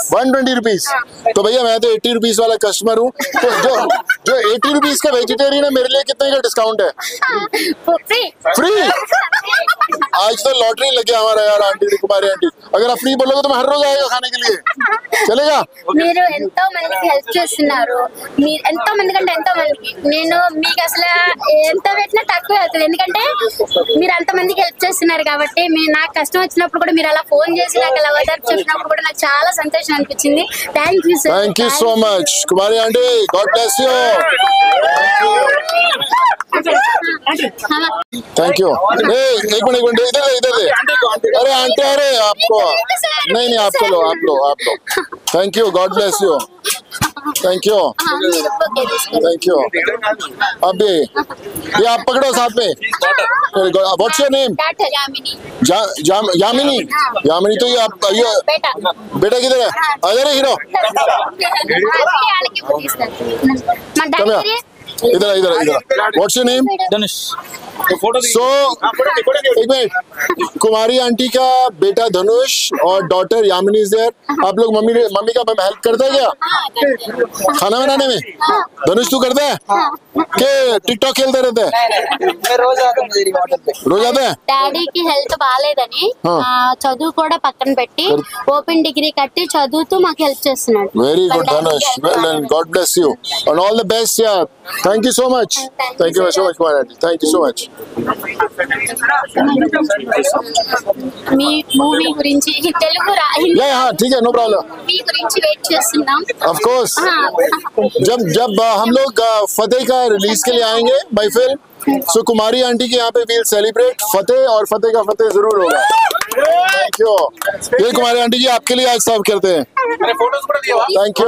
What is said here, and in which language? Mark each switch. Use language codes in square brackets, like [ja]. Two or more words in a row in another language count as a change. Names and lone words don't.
[hi] 120 रुपीस। तो भैया मैं तो 80 रुपीस वाला कस्टमर हूँ, तो जो 80 रुपीस का वेजिटेरियन है, मेरे लिए कितने का डिस्काउंट है? फ्री फ्री। आज तो लॉटरी लग गया हमारा यार आंटी, कुमारी आंटी। अगर आप फ्री बोलोगे तो मैं हर रोज आएगा खाने के लिए, चलेगा? [te] మీరు ఎంతో మందికి హెల్ప్ చేస్తున్నారు, మీరు ఎంతో మంది కంటే ఎంతో మందికి, నేను మీకు అసలు ఎంత పెట్టినా తక్కువే అవుతుంది, ఎందుకంటే మీరు అంత మందికి హెల్ప్ చేస్తున్నారు కాబట్టి. నాకు కష్టం వచ్చినప్పుడు కూడా మీరు అలా ఫోన్ చేసి నాకు అలా ఓదార్పు చెప్పినప్పుడు కూడా నాకు చాలా సంతోషం అనిపించింది. [en] Thank you sir. Thank you so much Kumari aunty, God bless you. Thank you. [hi] एक मिनट इधर दे. अरे आंटी, अरे आपको नहीं आपको लो, आप लो. [en] Thank you, God bless you. Thank you, thank you. [hi] अभी ये आप पकड़ो साथ में. [en] What's your name? Yamini. [hi] यामिनी, तो ये आप बेटा किधर है? अरे हीरो इधर. [en] What's your name? धनुष. [hi] सो एक मिनट, कुमारी आंटी का बेटा धनुष और डॉटर यामिनी [en] is there. [hi] आप लोग मम्मी का हेल्प करते हैं क्या खाना बनाने में? धनुष तू करता है कि टिकटॉक खेलते रहते हैं? रोज आता है. [te] డాడీకి హెల్త్ బాగాలేదని చదువు కూడా పక్కన పెట్టి ఓపెన్ డిగ్రీ కట్టి చదువుతూ మాకు హెల్ప్ చేస్తున్నాడు. [en] Very good Dhanush, Well done, God bless you and all the best. Ya, thank you so much. Thank you so much Kumari aunty, thank you so much. [te] మీ మూవీ గురించి తెలుగు [hi] हाँ ठीक है, [en] no problem. [te] మీ గురించి వెయిట్ చేస్తున్నాం. [en] Of course, [hi] जब हम लोग फतेह का रिलीज के लिए आएंगे बाय फिल्म, सो कुमारी आंटी के यहाँ पे [en] we'll celebrate [hi] फतेह, और फतेह का फतेह जरूर होगा. [en] Thank you. [hi] ये कुमारी आंटी जी आपके लिए आज सर्व करते हैं.